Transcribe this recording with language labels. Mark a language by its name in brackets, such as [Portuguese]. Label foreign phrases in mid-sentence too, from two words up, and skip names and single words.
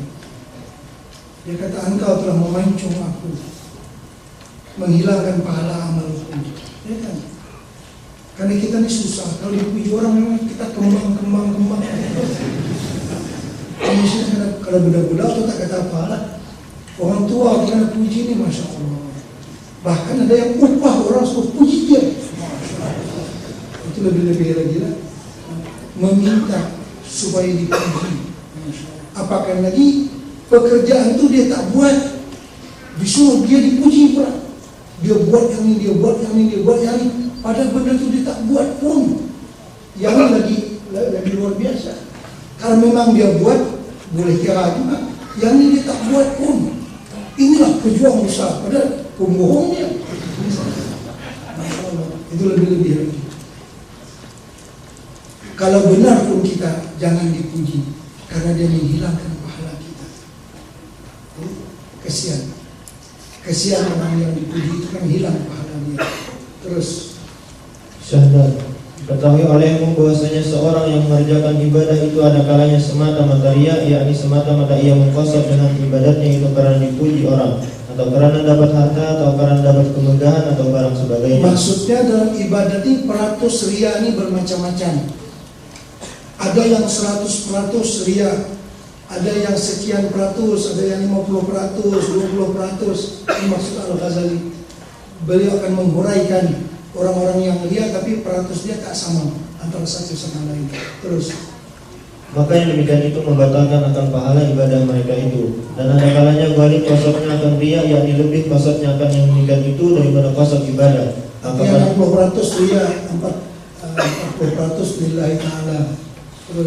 [Malay] Dia kata, engkau telah memancung aku, menghilangkan pahala amalku. Ya kan? Karena kita ini susah, kalau dipuji orang memang kita kembang. Kalau budak-budak itu tak kata apa lah. Orang tua kena puji ini, [Arabic] Masya Allah. [Malay] Bahkan ada yang upah orang suruh puji dia. Itu lebih-lebih lagi lah. Meminta supaya dipuji. Apakah lagi pekerjaan itu dia tak buat, disuruh dia dipuji pula. Dia buat yang ini, dia buat yang ini, dia buat yang ini. Padahal benda itu dia tak buat pun. Yang lagi luar biasa. Kalau memang dia buat, boleh kira juga. Yang ini dia tak buat pun. Inilah pejuang besar. Padahal pembohongnya. Itu lebih-lebih lagi. Kalau benar pun kita jangan dipuji, karena dia menghilangkan pahala kita. Kesian orang yang dipuji itu kan hilang pahala dia. Terus Syahdat. Ketahui olehmu bahwasanya seorang yang mengerjakan ibadah itu ada kalanya semata-mata riya, yakni semata-mata ia mengkosor dengan ibadatnya itu karena dipuji orang, atau karena dapat harta, atau karena dapat kemegahan, atau barang sebagainya. Maksudnya dalam ibadat ini peratus riya ini bermacam-macam. Ada yang 100% riya, ada yang sekian peratus, ada yang 50%, 20%. Ini maksud Al-Ghazali. Beliau akan menghuraikan orang-orang yang riya tapi peratus dia tak sama. antara satu sama lain. Terus Maka yang demikian itu membatalkan akan pahala ibadah mereka itu. Dan ada kalanya ghalib qasdnya akan riya, yakni lebih qasdnya akan yang demikian itu daripada qasd ibadah. yang 60% ria, 40% [Arabic] lillahi ta'ala. [Malay] Terus